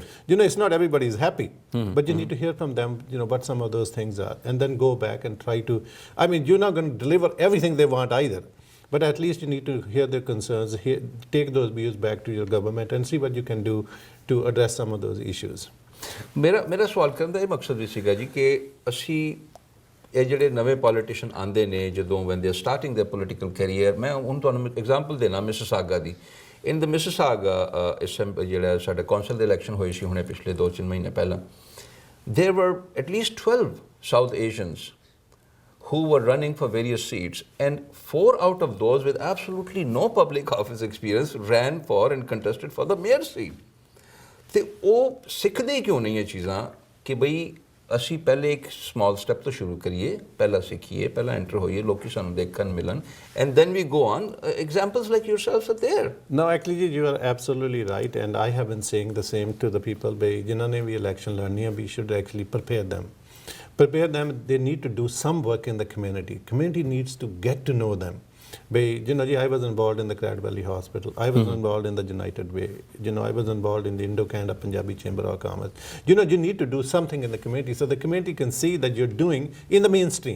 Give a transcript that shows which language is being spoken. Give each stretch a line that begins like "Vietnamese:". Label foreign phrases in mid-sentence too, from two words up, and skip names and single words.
English: It's not everybody is happy, but you need to hear from them, what some of those things are, and then go back and try to, I mean, you're not going to deliver everything they want either, but at least you need to hear their concerns, take those views back to your government and see what you can do to address some of those issues.
Punjabi: ਮੇਰਾ ਸਵਾਲ ਕਰਨ ਦਾ ਇਹ ਮਕਸਦ ਵੀ ਸੀਗਾ ਜੀ ਕਿ ਅਸੀਂ ਇਹ ਜਿਹੜੇ ਨਵੇਂ ਪੋਲੀਟੀਸ਼ੀਅਨ ਆਉਂਦੇ ਨੇ ਜਦੋਂ
English: when they are starting their political career,
Punjabi: ਮੈਂ ਹੁਣ ਤੁਹਾਨੂੰ ਐਗਜ਼ਾਮਪਲ ਦੇਣਾ ਮਿਸਿਸਾਗਾ ਦੀ।
English: in the
Punjabi: ਮਿਸਿਸਾਗਾ ਜਿਹੜਾ ਸਾਡਾ ਕੌਂਸਲ ਦੇ ਇਲੈਕਸ਼ਨ ਹੋਏ ਸੀ ਹੁਣੇ ਪਿਛਲੇ 2-3 ਮਹੀਨੇ ਪਹਿਲਾਂ,
English: there were at least 12 South Asians who were running for various seats, and 4 out of those with absolutely no public office experience ran for and contested for the mayor seat.
Punjabi: ਤੇ ਉਹ ਸਿੱਖਦੇ ਕਿਉਂ ਨਹੀਂ ਇਹ ਚੀਜ਼ਾਂ ਕਿ ਬਈ ਅਸੀਂ ਪਹਿਲੇ ਇੱਕ
English: small step
Punjabi: ਤੋਂ ਸ਼ੁਰੂ ਕਰੀਏ, ਪਹਿਲਾਂ ਸਿੱਖੀਏ, ਪਹਿਲਾਂ ਐਂਟਰ ਹੋਈਏ, ਲੋਕੀ ਸਾਨੂੰ ਦੇਖਣ ਮਿਲਣ,
English: and then we go on. Examples like yourselves are there. No, actually you are absolutely right, and I have been saying the same to the people,
Punjabi: ਜਿਨ੍ਹਾਂ ਨੇ ਵੀ election ਲੜਨੀ ਹੈ,
English: we should actually prepare them. Prepare them, they need to do some work in the community. Community needs to get to know them. I was involved in the Cradle Valley Hospital. I was involved in the United Way. I was involved in the Indo-Canada Punjabi Chamber of Commerce. You need to do something in the community so the community can see that you're doing in the mainstream.